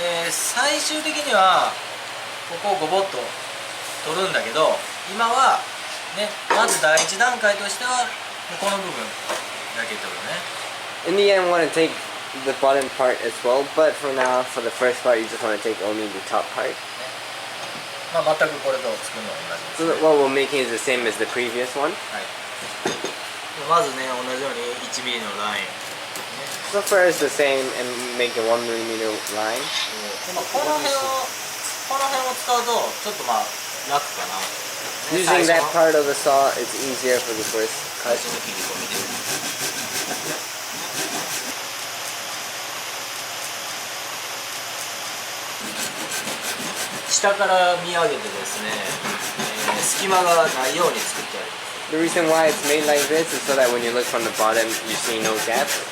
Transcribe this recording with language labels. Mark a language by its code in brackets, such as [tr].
[ja] 最終的にはここをゴボッと取るんだけど、今はね、まず第一段階としてはこの部分だけ取るね。 [en] In the end, want to take the bottom part as well, but for now, for the first part, you just want to take only the top part. [ja] まあ全くこれと作るのは同じです、ね。 [en] So what we're making is the same as the previous one. [ja] はい。まずね、同じように1ミリのライン。 [en] So first the same and make a 1 millimeter line. [ja] この辺を使うとちょっとまあ楽かな。 [en] Using that part of the saw, it's easier for the first cut. [ja] 下から見上げてですね、隙間がないように作ってあります。 [en] The reason why it's made like this is so that when you look from the bottom, you see no gap.